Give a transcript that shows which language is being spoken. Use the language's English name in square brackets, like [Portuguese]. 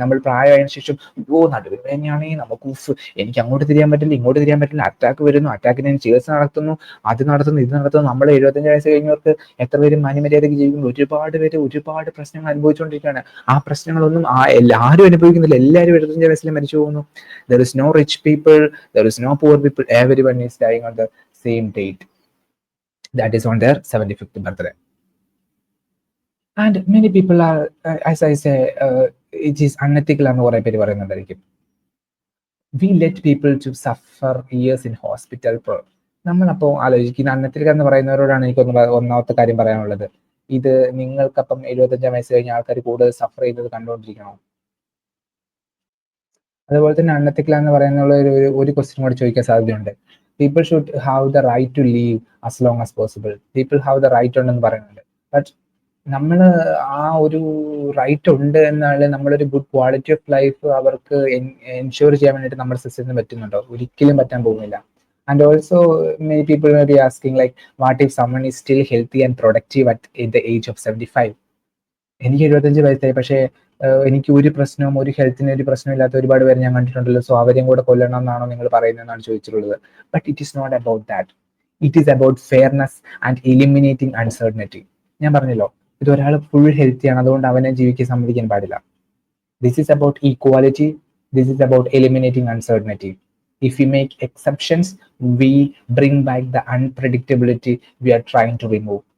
[Malayalam] നമ്മൾ പ്രായമായതിനു ശേഷം നടുവേദന തന്നെയാണെങ്കിൽ നമുക്ക് എനിക്ക് അങ്ങോട്ട് തിരിയാൻ പറ്റില്ല, ഇങ്ങോട്ട് തിരിയാൻ പറ്റില്ല, അറ്റാക്ക് വരുന്നു, അറ്റാക്കിന് ചികിത്സ നടത്തുന്നു, അത് നടത്തുന്നു, ഇത് നടത്തുന്നു. നമ്മൾ 75 വയസ്സ് കഴിഞ്ഞവർക്ക് എത്ര പേര് മാന്യമര്യാദയ്ക്ക് ജീവിക്കുന്നു? ഒരുപാട് പേര് ഒരുപാട് പ്രശ്നങ്ങൾ അനുഭവിച്ചുകൊണ്ടിരിക്കുകയാണ്. ആ പ്രശ്നങ്ങളൊന്നും ആരും അനുഭവിക്കുന്നില്ല. എല്ലാവരും 75 വയസ്സിൽ മരിച്ചു പോകുന്നു. [English] There is no rich people, there is no poor people, everyone is dying on the same date. That is on their 75th birthday. And many people are, as I say, it is unethical [Malayalam] എന്ന് കുറെ പേര് പറയുന്നുണ്ടായിരിക്കും. [English] We let people to suffer years in hospital. [Malayalam] നമ്മളപ്പോൾ ആലോചിക്കുന്ന unethical എന്ന് പറയുന്നവരോടാണ് എനിക്കൊന്ന് ഒന്നാമത്തെ കാര്യം പറയാനുള്ളത്. ഇത് നിങ്ങൾക്കപ്പം 75 വയസ്സ് കഴിഞ്ഞ ആൾക്കാർ കൂടുതൽ സഫർ ചെയ്തത് കണ്ടുകൊണ്ടിരിക്കണോ? അതുപോലെ തന്നെ അൺഎത്തിക്കൽ എന്ന് പറയുന്ന ഒരു ക്വസ്റ്റ്യൻ കൂടി ചോദിക്കാൻ സാധ്യതയുണ്ട്. [English] People should have the right to live as long as possible. People have the right [Malayalam] ഉണ്ടെന്ന് പറയുന്നുണ്ട്. ബട്ട് നമ്മൾ ആ ഒരു റൈറ്റ് ഉണ്ട് എന്നാൽ നമ്മളൊരു [English] good quality of life [Malayalam] അവർക്ക് എൻഷുർ ചെയ്യാൻ വേണ്ടിയിട്ട് നമ്മുടെ സിസ്റ്റത്തിന് പറ്റുന്നുണ്ടോ? ഒരിക്കലും പറ്റാൻ പോകുന്നില്ല. [English] And also many people may be asking like what if someone is still healthy and productive at the age of 75? [Malayalam] എനിക്ക് 75 വയസ്സായി, പക്ഷേ എനിക്ക് ഒരു പ്രശ്നവും, ഒരു ഹെൽത്തിന് ഒരു പ്രശ്നമില്ലാത്ത ഒരുപാട് പേര് ഞാൻ കണ്ടിട്ടുണ്ടല്ലോ. സോ അവരെയും കൂടെ കൊല്ലണം എന്നാണോ നിങ്ങൾ പറയുന്നതെന്നാണ് ചോദിച്ചിട്ടുള്ളത്. [English] But it is not about that. It is about fairness and eliminating uncertainty. [Malayalam] ഞാൻ പറഞ്ഞല്ലോ, ഇത് ഒരാൾ ഫുൾ ഹെൽത്തിയാണ്, അതുകൊണ്ട് അവനെ ജീവിക്കാൻ സമ്മതിക്കാൻ പാടില്ല. [English] This is about equality. This is about eliminating uncertainty. If we make exceptions, we bring back the unpredictability we are trying to remove.